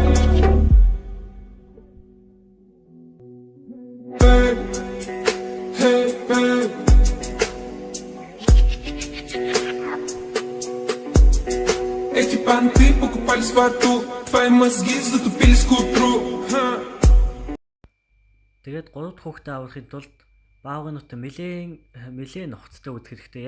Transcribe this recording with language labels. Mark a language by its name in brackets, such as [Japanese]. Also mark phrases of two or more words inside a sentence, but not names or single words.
[English] Babe, hey, babe. [Russian] Эти понты покупались в аду. Твои мозги затупились к утру. [Mongolian] Тэгээд 3 дахь хүүхдээ аврахын тулд баагануудтай нэлээд нухацтай үзэх хэрэгтэй.